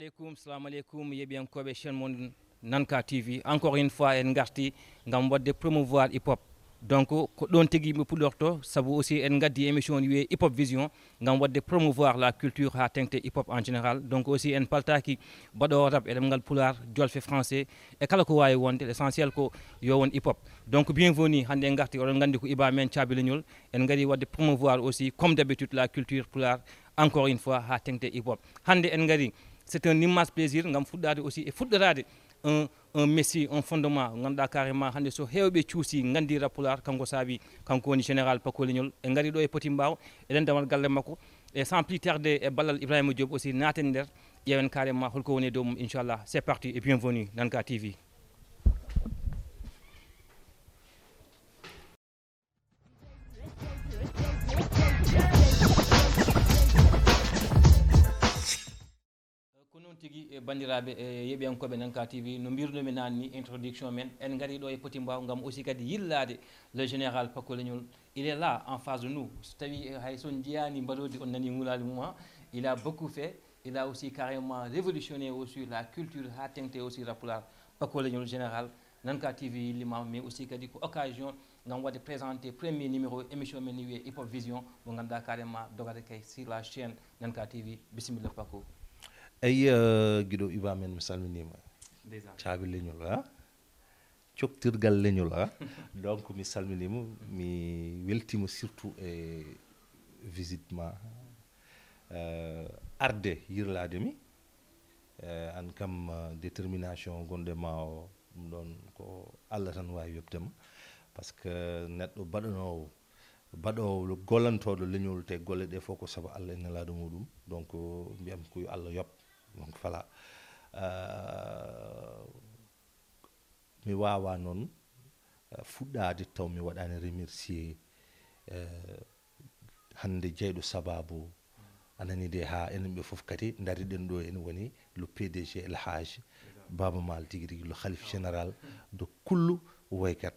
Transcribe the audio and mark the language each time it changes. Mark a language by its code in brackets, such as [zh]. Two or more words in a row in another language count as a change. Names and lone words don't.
[ar] السلام عليكم, [ff] yeɓiyankoɓe chaîne mon Nanka TV. [fr] Encore une fois, [ff] en garti ngam wadde promouvoir hip-hop. Donc, ko ɗon tigui mi puɗorto, sabu aussi en gaddi émission wiye hip-hop vision, ngam wadde promouvoir [fr] la culture [ff] ha tengte hip-hop [fr] en général. [ff] Donc aussi en paltaki baɗo rap e ɗemgal pular, jolfe français, e kala ko wawi wonde, l'essentiel ko yo won hip-hop. [fr] Donc bienvenue, [ff] hande en garti, oɗon gandi ko Iba men Cabileñol, en gari wadde [fr] promouvoir aussi, comme d'habitude, la culture [ff] pular, [fr] encore une fois, [ff] ha tengte hip-hop. Hande en gari, [fr] c'est un immense plaisir [ff] ngam fuɗɗade aussi e fuɗɗorade [fr] un messi un fondement [ff] ganduɗa carrément hande so hewɓe cuusi gandi rapular kanko saabi kanko woni général Pakoleñol e gari ɗo e Poti Mbaw eɗen damal galle makko [fr] et sans plus tarder [ff] e ballal Ibrahima Diop aussi naten nder ƴeewen carrément holko woni e dow mum inchallah. [fr] C'est parti et bienvenue Nanka TV. [ff] tigi e bandiraɓe e yeɓiyankoɓe Nanka TV no mbirnomi nanni introduction men en gari ɗo e Poti Mbaw ngam aussi kadi yillade [fr] le général [ff] Pakoleñol. [fr] Il est là en face de nous, [ff] so tawi hay son jiyani mbaɗodi on nani ngulade mum [fr] il a beaucoup fait, il a aussi carrément révolutionné aussi la culture [ff] ha tengte aussi rapular Pakoleñol général. Nanka TV yillima, [fr] mais aussi [ff] kadi ko occasion ngam wadde présenté [fr] premier numéro [ff] émission men wiye hip hop vision mo ganduɗa carrément dogata kay [fr] sur la chaîne [ff] Nanka TV. Bisimilla Pako. Ay giɗo Iba men mi salminima caabi leñol ha coktirgal leñol ha donc mi salminima mi weltima surtout e visite ma arde yirlade mi an kam détermination gonde ma o ɗum ɗon ko Allah tan wawi yobdema [fr] par ce que [ff] neɗɗo baɗowo gollantoɗo leñol te golle ɗe fof ko saabu Allah e nelaɗo muɗum donc mbiyam ko yo Allah yob. [fr] Donc voilà, [ff] mi wawa noon fuɗɗade taw mi waɗani remercier hande jeyɗo sababu anani de ha enen ɓe foof kadi dariɗen ɗo ene woni [fr] le PDG [ff] El Hadj Baba Mal tigui rigui [fr] le khalife général de [ff] kullu woykat.